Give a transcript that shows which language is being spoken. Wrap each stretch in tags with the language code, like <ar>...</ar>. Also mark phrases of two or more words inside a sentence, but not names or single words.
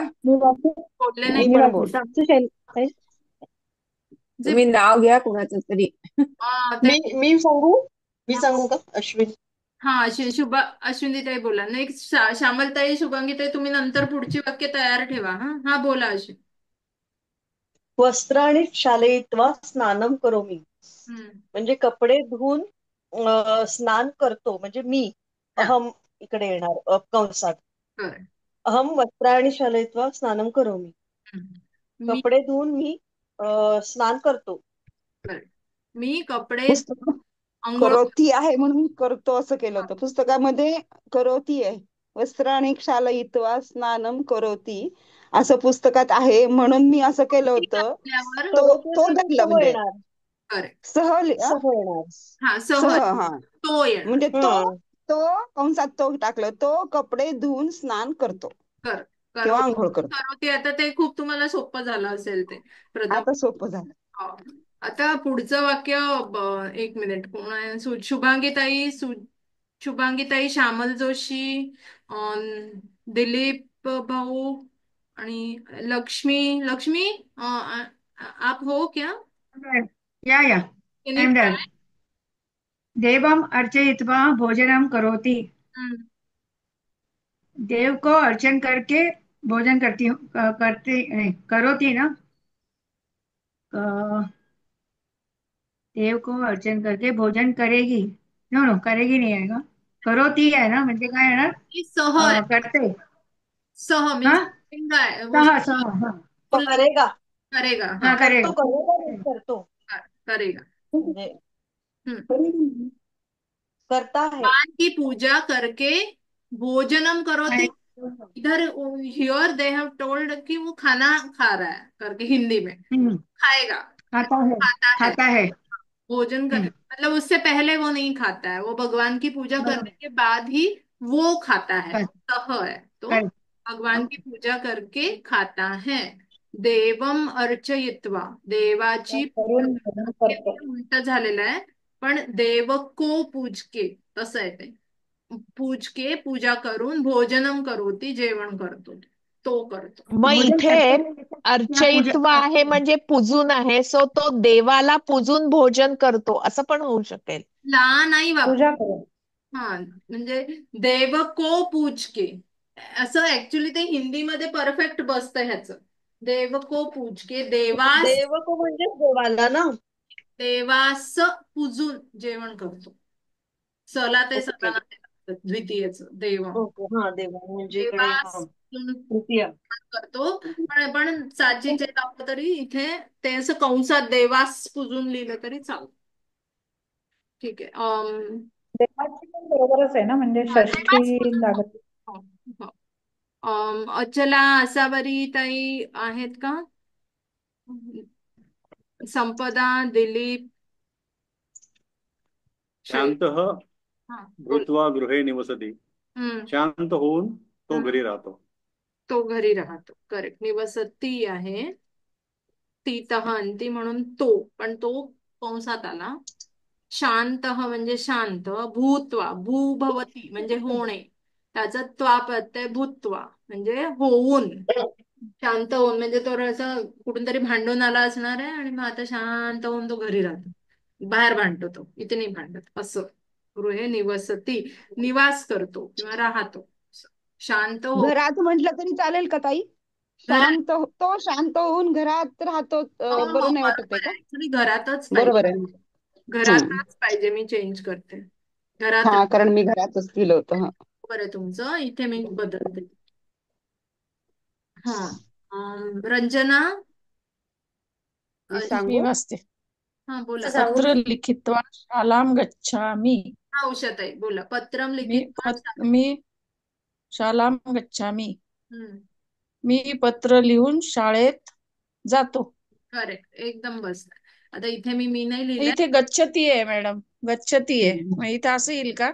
<mr>बोलले नाही. मी पण बोल. जे तुम्ही नाव घ्या कुणाचं तरी. मी सांगू का? अश्विन. हा, अश्विनीताई बोला. नेक्स्ट श्यामलताई, शुभांगीताई, तुम्ही नंतर पुढची वाक्य तयार ठेवा. हा बोला अश्विन.</mr> <sa>वस्त्राणि क्षालयित्वा स्नानं करोमि.</sa> <mr>म्हणजे कपडे धुवून स्नान करतो, म्हणजे मी. अहम इकडे येणार कंसात.</mr> <sa>अहम वस्त्राणि क्षालयित्वा स्नानं करोमि.</sa> <mr>कपडे धुवून मी स्नान करतो. मी कपडे करोती आहे म्हणून करतो असं केलं होतं. पुस्तकामध्ये करोती आहे,</mr> <sa>वस्त्राणि क्षालयित्वा स्नानं करोती</sa> <mr>असं पुस्तकात आहे, म्हणून मी असं केलं होतं. तो धरलं म्हणजे करेक्ट. सह सह येणार. हा सह सहल. हा तो येणार. म्हणजे तो हम्म. तो कंसात तो टाकलं, तो कपडे धुवून स्नान करतो कर किंवा करोती. आंघोळ करतो. करोती आता ते खूप तुम्हाला सोपं झालं असेल ते प्रथम. आता सोपं झालं. हो. आता पुढचं वाक्य. एक मिनिट, कोण आहे? शुभांगीताई, शुभांगीताई, श्यामल जोशी, दिलीप भाऊ आणि लक्ष्मी.</mr> <hi>लक्ष्मी, आप हो क्या? या</hi> <en>Can आई you एम try? डन।</en> <sa>देवम अर्चयित्वा भोजनम करोति। हम्म.</sa> <hi>देव को अर्चन करके भोजन करती हूँ, करती नहीं, करोति ना। देव को अर्चन करके भोजन करेगी।</hi> <en>no no,</en> <hi>करेगी नहीं आएगा, करोती है ना,</hi> <mr>म्हणजे काय येणार? ही सह आहे.</mr> <hi>करते।</hi> <mr>सह मीन्स</mr> <hi>हाँ,</hi> <mr>काय वो सहा सहा हाँ</mr> <hi>करेगा. करेगा. हाँ</hi> <mr>हा. करतो,</mr> <hi>करेगा।</hi> <mr>करेगा नाही, करतो.</mr> <hi>करेगा.</hi> <mr>म्हणजे हम्म.</mr> <hi>करता है. भगवान की पूजा करके</hi> <sa>भोजनम करोति.</sa> <mr>आणि</mr> <hi>इधर</hi> <en>here they have told</en> <hi>कि वो खाना खा रहा है करके, हिंदी में हम्म, खाएगा, खाता है, खाता है। खाता है। भोजन कर मतलब उससे पहले वो नहीं खाता है, वो भगवान की पूजा करने के बाद ही वो खाता है। सह है तो भगवान की पूजा करके खाता है।</hi> <sa>देवम अर्चयित्वा,</sa> <mr>देवाची पूजा करून भोजन</mr> <hi>करके,</hi> <mr>करतो। ते उलट झालेलं आहे, पण</mr> <hi>देव को पूज के</hi> <mr>तसं आहे ते.</mr> <hi>पूज के,</hi> <mr>पूजा करून,</mr> <sa>भोजनम करोती,</sa> <mr>जेवण करतो, तो करतो. मग भोजन इथे</mr> <hi>करते या पूजा</hi> <mr>अर्चयित्व आहे म्हणजे पूजून आहे, सो तो देवाला पूजून भोजन करतो असं पण होऊ शकेल. ला नाही वापर. पूजा करू। हा म्हणजे</mr> <hi>देव को पूज के,</hi> <mr>असं ऍक्च्युली ते हिंदीमध्ये परफेक्ट बसतं ह्याचं.</mr> <hi>देव को पूज के, देवास, देव को</hi> <mr>म्हणजे देवाला ना. देवास पूजून जेवण करतो. सला ते ओके. सला द्वितीयच देव. ओके, हा देवा म्हणजे इकडे देवास पूजून तृतीय. करतो. पण साचीचे लावलं तरी इथे ते असं कंसात देवास पूजून लिहिलं तरी चालतं. ठीक आहे. देवाची पण बरोबरच आहे ना, म्हणजे देवास षष्ठी पूजून. लागत. हो, हो. अचला, आसावरी ताई आहेत का? संपदा, दिलीप,</mr> <sa>शांतः</sa> <mr>हा बोल.</mr> <sa>भूत्वा गृहे निवसती. हम्म.</sa> <mr>शांत होऊन तो घरी राहतो. तो घरी राहतो. करेक्ट. निवसती आहे. ती तह अंती म्हणून तो, पण तो कंसात आला. शांत म्हणजे शांत. भूत्वा, भूभवती म्हणजे होणे, त्याचा त्वा प्रत्यय भूत्वा म्हणजे होऊन. शांत होऊन म्हणजे तो असं कुठून तरी भांडून आला असणार आहे आणि मग आता शांत होऊन तो घरी राहतो. बाहेर भांडतो तो, इथे नाही भांडत असं. गृहे निवसती, निवास करतो किंवा राहतो. शांत हो. घरात म्हटलं तरी चालेल का ताई? घरात. तो शांत होऊन घरात राहतो. हो, हो, बरं नाही वाटत आहे बरोबर का? आहे. ऍक्च्युली घरातच बरोबर पाहिजे. आहे. हम्म. घरातच पाहिजे. मी चेंज करते. घरात. हा, कारण मी घरातच लिहिलं होतं. हा. बरं आहे तुमचं, इथे मी बदलते. हा. रंजना. मी मी सांगू? वाचते। हा बोला.</mr> <sa>पत्र लिखित्वा शालां गच्छामि।</sa> <mr>हा उषाताई बोला. पत्रम मी लिखित.</mr> <sa>मी शालां गच्छामि। हम्म.</sa> <mr>मी पत्र लिहून शाळेत जातो। करेक्ट, एकदम बस. आता इथे मी नाही लिहिलंय. इथे गच्छती आहे मॅडम, गच्छती आहे। मग इथे असं येईल का?</mr>